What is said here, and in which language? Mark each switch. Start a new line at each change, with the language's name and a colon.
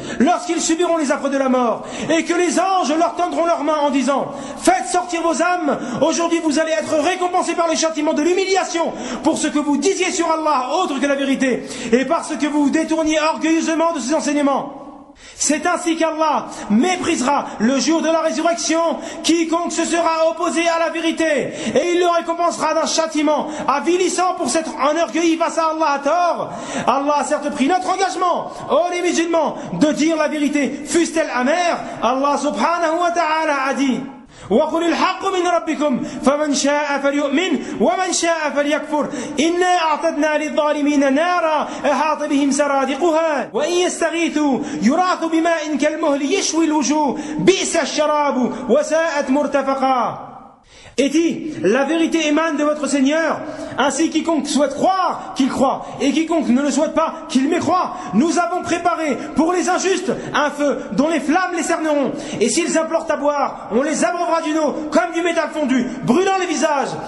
French: lorsqu'ils subiront les affres de la mort et que les anges leur tendront leurs mains en disant « Faites sortir vos âmes, aujourd'hui vous allez être récompensés par le châtiment de l'humiliation pour ce que vous disiez sur Allah autre que la vérité et parce que vous vous détourniez orgueilleusement de ses enseignements. » C'est ainsi qu'Allah méprisera le jour de la résurrection quiconque se sera opposé à la vérité et il le récompensera d'un châtiment avilissant pour s'être enorgueilli face à Allah à tort. Allah a certes pris notre engagement, ô les musulmans, de dire la vérité, fût-elle amère. Allah subhanahu wa ta'ala a dit
Arabic: وَقُلِ الْحَقُّ مِنْ رَبِّكُمْ فَمَنْ شَاءَ فَلْيُؤْمِنْ وَمَنْ شَاءَ فَلْيَكْفُرْ إِنَّا أَعْتَدْنَا لِلظَّالِمِينَ نَارًا أَحَاطَ بِهِمْ سَرَادِقُهَا وَإِنْ يَسْتَغِيثُوا يُغَاثُوا بِمَاءٍ كَالْمُهْلِ يَشْوِي الْوُجُوهَ بِئْسَ الشَّرَابُ وَسَاءَتْ مُرْتَفَقًا.
French: Et dit, la vérité émane de votre Seigneur, ainsi quiconque souhaite croire, qu'il croit, et quiconque ne le souhaite pas, qu'il mécroit. Nous avons préparé pour les injustes un feu dont les flammes les cerneront, et s'ils implorent à boire, on les abreuvera d'une eau comme du métal fondu, brûlant les visages.